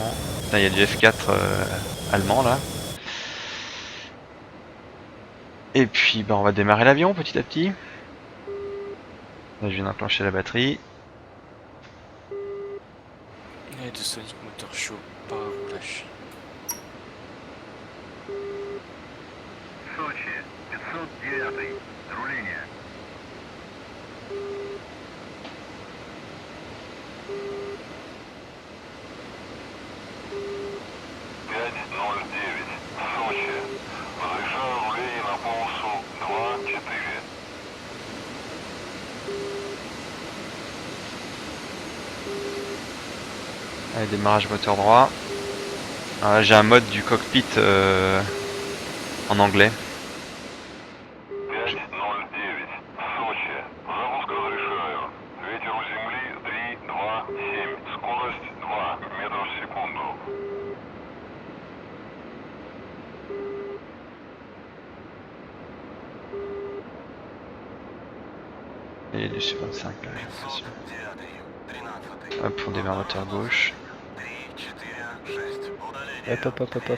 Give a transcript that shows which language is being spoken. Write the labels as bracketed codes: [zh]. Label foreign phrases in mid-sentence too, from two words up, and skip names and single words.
[fr] Putain, il y a du F4 allemand là. Et puis, bah, on va démarrer l'avion petit à petit. Là, je viens d'enclencher la batterie. Et de Sonic Motor Show, par roulage. [ru] Сочи, 509, руление. Сочи. Разрешаю руление на полосу 2-4. [fr] Allez, démarrage moteur droit. Alors là, j'ai un mode du cockpit en anglais. [ru] 509, Сочи. Запуск разрешаю. Ветер у земли 3-2-7. Скорость 2 метра в секунду. [fr] Et il y a du Su-25 là, j'ai l'impression. Hop, on démarre moteur gauche. Hop.